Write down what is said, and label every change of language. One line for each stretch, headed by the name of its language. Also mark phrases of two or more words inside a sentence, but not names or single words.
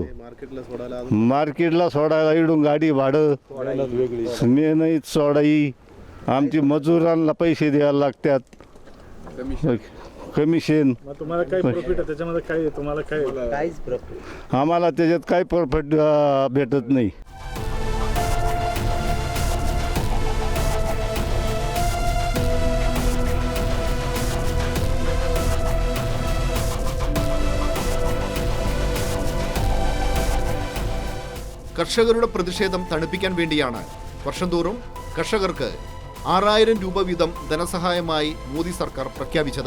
Marathi: मार्केटला सोडायला इडून गाडी भाडं, मेहनत सोडाई, आमची मजुरांना पैसे द्यायला लागतात, कमिशन. तुम्हाला काय प्रॉफिट आहे त्याच्यामध्ये? काय तुम्हाला काहीच प्रॉफिट? आम्हाला त्याच्यात काही प्रॉफिट भेटत नाही.
Malayalam: കർഷകരുടെ പ്രതിഷേധം തണുപ്പിക്കാൻ വേണ്ടിയാണ് വർഷം തോറും കർഷകർക്ക് 6000 രൂപ വീതം ധനസഹായമായി മോദി സർക്കാർ പ്രഖ്യാപിച്ചത്.